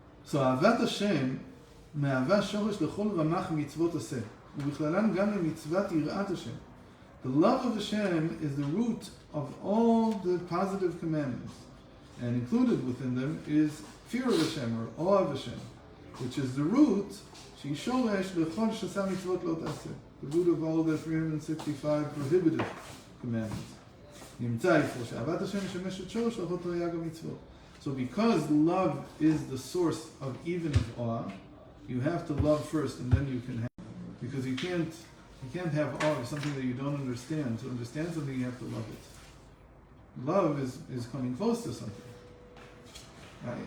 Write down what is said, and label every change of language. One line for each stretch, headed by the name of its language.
Hebrew: So אהבת השם מהווה שורש לכל רמ"ח מצוות עשה, ובכללן גם למצוות יראת השם.
English: The love of Hashem is the root of all the positive commandments, and included within them is fear of Hashem, or awe of Hashem, which is the root,
Hebrew: שהיא שורש לכל שעשה מצוות לא תעשה,
English: the root of all the 365 prohibited commandments.
Hebrew: נמצא איפה שאהבת השם משמשת שורש לאכות תרי"ג המצוות.
English: So because love is the source of even of awe, you have to love first and then you can have. Because you You can't have awe of something that you don't understand. To understand something, you have to love it. Love is coming close to something.